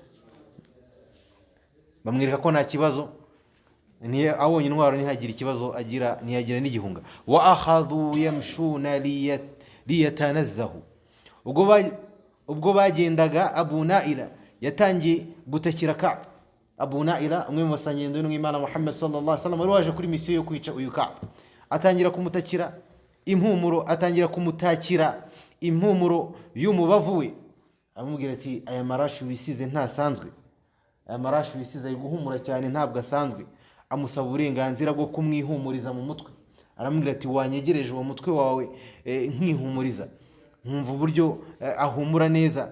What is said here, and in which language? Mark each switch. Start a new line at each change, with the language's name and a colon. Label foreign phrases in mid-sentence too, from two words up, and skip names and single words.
Kinyarwanda: Bamwereka ko nta kibazo, abonye intwaro ntihagira ikibazo agira, ntiyagira n'igihunga.
Arabic: وأخذوا يمشون ليتنزهوا,
Kinyarwanda: ubwo bagendaga Abu Naila yatangiye gutakira Ka'b. Abu Naila umwe mu basangendo n'Imana Muhammad
Arabic: صلى الله عليه وسلم
Kinyarwanda: wari waje kuri misiyo yo kwica uyu Ka'b, atangira kumutakira impumuro y'umubavu we. Amubwira ati: aya marashi wisize ntasanzwe, aya marashi wisize ari guhumura cyane, ntabwo asanzwe. Amusaba uburenganzira bwo kumwihumuriza mu mutwe. Aramubwira ati: wanyegereje uwo mutwe wawe nkihumuriza, nkumva uburyo ahumura neza.